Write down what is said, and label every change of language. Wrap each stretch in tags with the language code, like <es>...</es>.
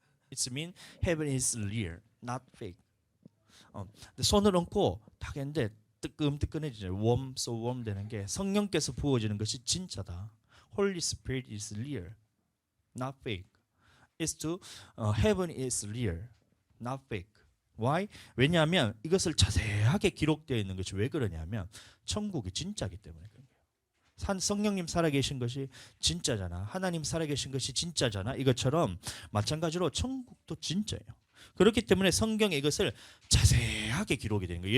<en>It mean heaven is real, not fake.</en> <ko>근데 손을 얹고 딱 했는데 뜨끈뜨끈해지죠.</ko> <en>warm, so warm</en> <ko>되는 게 성령께서 부어지는 것이 진짜다.</ko> <en>Holy Spirit is real, not fake. It's to heaven is real, not fake. Why?</en> <ko>왜냐하면 이것을 자세하게 기록되어 있는 것이 왜 그러냐면 천국이 진짜기 때문에 그런 거예요. 성령님 살아계신 것이 진짜잖아. 하나님 살아계신 것이 진짜잖아. 이것처럼 마찬가지로 천국도 진짜예요. 그렇기 때문에 성경에 이것을 자세하게 기록이 되는 거예요.</ko>